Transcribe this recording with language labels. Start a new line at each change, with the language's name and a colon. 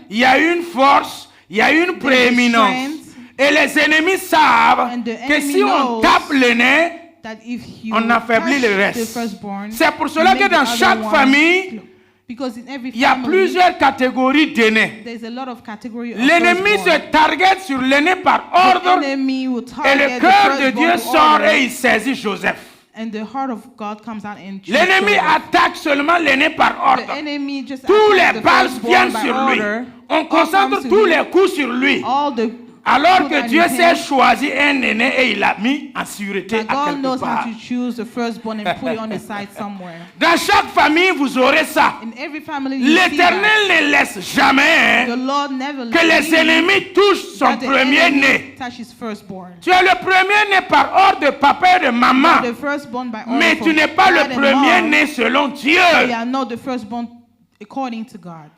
French: il y a une force, il y a une prééminence.
English: strength,
French: Et les ennemis savent
English: and the
French: que
English: enemy
French: si on
English: knows
French: tape l'aîné,
English: that if you
French: on affaiblit
English: touch
French: le
English: the
French: reste.
English: firstborn,
French: C'est pour
English: you
French: cela
English: make
French: que
English: the
French: dans
English: other
French: chaque
English: one
French: famille,
English: slow. Because in every
French: il y a
English: family,
French: plusieurs catégories d'aînés.
English: there's a lot of category of
French: L'ennemi
English: firstborn.
French: se target sur l'aîné par
English: The
French: ordre
English: enemy will
French: et le
English: target the
French: cœur de
English: firstborn
French: Dieu
English: to
French: sort
English: order,
French: et il saisit Joseph.
English: and the heart of God comes out and chooses
French: L'ennemi
English: Joseph.
French: attaque seulement l'aîné par
English: The
French: ordre.
English: enemy just
French: Tous
English: attacks
French: les
English: the
French: balles
English: firstborn
French: viennent
English: by
French: sur lui.
English: order.
French: On
English: All
French: concentre
English: comes to
French: tous
English: him.
French: les coups sur lui.
English: All the
French: Alors
English: put
French: que
English: on
French: Dieu
English: his
French: s'est
English: hand.
French: choisi un aîné et il l'a mis en sûreté
English: That
French: à
English: God
French: quelque
English: knows how
French: part.
English: to choose the firstborn and put it on the side somewhere.
French: Dans chaque famille, vous aurez ça.
English: In every family, you see that.
French: L'Éternel ne laisse jamais
English: The Lord never
French: que les
English: leaves
French: ennemis touchent son
English: that the enemy
French: premier-né.
English: touch his firstborn.
French: Tu es le premier-né par ordre de papa et de maman.
English: The firstborn by order
French: Mais
English: from
French: tu n'es pas
English: dad
French: le
English: and
French: premier-né selon Dieu.
English: mom. They are not the firstborn according to God.